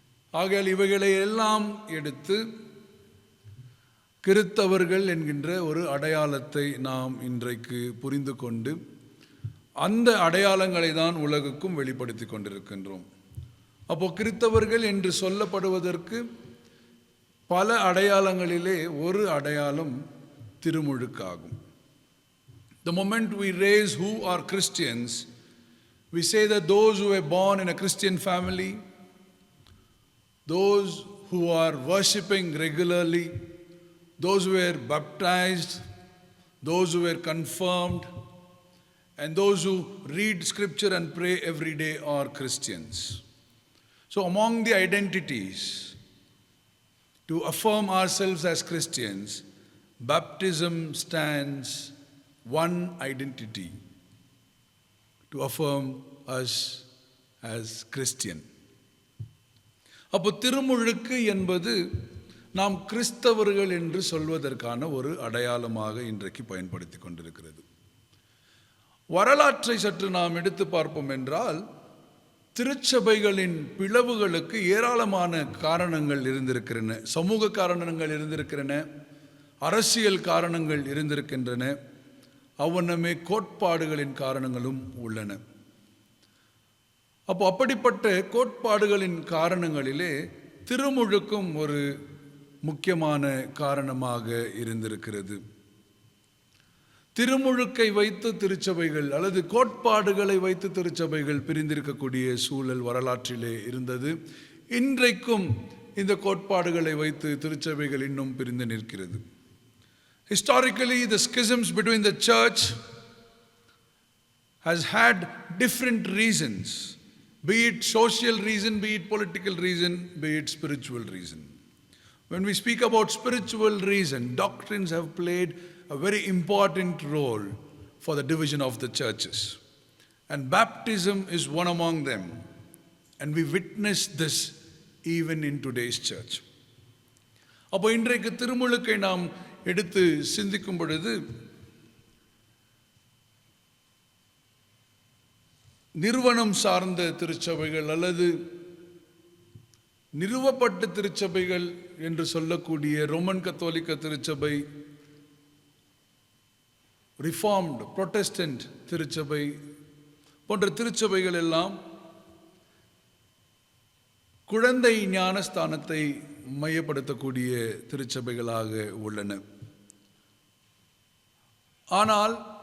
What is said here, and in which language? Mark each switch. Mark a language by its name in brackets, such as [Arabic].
[Tamil] ஆகையால் இவைகளை எல்லாம் எடுத்து கிறித்தவர்கள் என்கின்ற ஒரு அடையாளத்தை நாம் இன்றைக்கு புரிந்து கொண்டு அந்த அடையாளங்களை தான் உலகுக்கும் வெளிப்படுத்தி கொண்டிருக்கின்றோம். அப்போ கிறித்தவர்கள் என்று சொல்லப்படுவதற்கு பல அடையாளங்களிலே ஒரு அடையாளம் திருமுழுக்காகும். [English] The moment we raise who are Christians, we say that those who were born in a Christian family, those who are worshipping regularly, those who were baptized, those who were confirmed, and those who read scripture and pray every day are Christians. So among the identities to affirm ourselves as Christians, baptism stands one identity to affirm us as Christian. [Tamil] அப்போ திருமுழுக்கு என்பது நாம் கிறிஸ்தவர்கள் என்று சொல்வதற்கான ஒரு அடையாளமாக இன்றைக்கு பயன்படுத்தி கொண்டிருக்கிறது. வரலாற்றை சற்று நாம் எடுத்து பார்ப்போம் என்றால், திருச்சபைகளின் பிளவுகளுக்கு ஏராளமான காரணங்கள் இருந்திருக்கின்றன. சமூக காரணங்கள் இருந்திருக்கின்றன, அரசியல் காரணங்கள் இருந்திருக்கின்றன, அவ்வண்ணமே கோட்பாடுகளின் காரணங்களும் உள்ளன. அப்போ அப்படிப்பட்ட கோட்பாடுகளின் காரணங்களிலே திருமுழுக்கும் ஒரு முக்கியமான காரணமாக இருந்திருக்கிறது. திருமுழுக்கை வைத்து திருச்சபைகள் அல்லது கோட்பாடுகளை வைத்து திருச்சபைகள் பிரிந்திருக்கக்கூடிய சூழல் வரலாற்றிலே இருந்தது. இன்றைக்கும் இந்த கோட்பாடுகளை வைத்து திருச்சபைகள் இன்னும் பிரிந்து நிற்கிறது. [English] Historically, the schisms between the church has had different reasons, be it social reason, be it political reason, be it spiritual reason. When we speak about spiritual reason, doctrines have played a very important role for the division of the churches. And baptism is one among them. And we witness this even in today's church. [Tamil] அப்போ இன்றைக்கு திருமுழுக்கை நாம் எடுத்து சிந்திக்கும் பொழுது நிறுவனம் சார்ந்த திருச்சபைகள் அல்லது நிறுவப்பட்ட திருச்சபைகள் என்று சொல்லக்கூடிய ரோமன் கத்தோலிக்க திருச்சபை, ரிஃபார்ம்டு புரொட்டஸ்டன்ட் திருச்சபை போன்ற திருச்சபைகள் எல்லாம் குழந்தை ஞானஸ்தானத்தை மையப்படுத்தக்கூடிய திருச்சபைகளாக உள்ளன. ஆனால்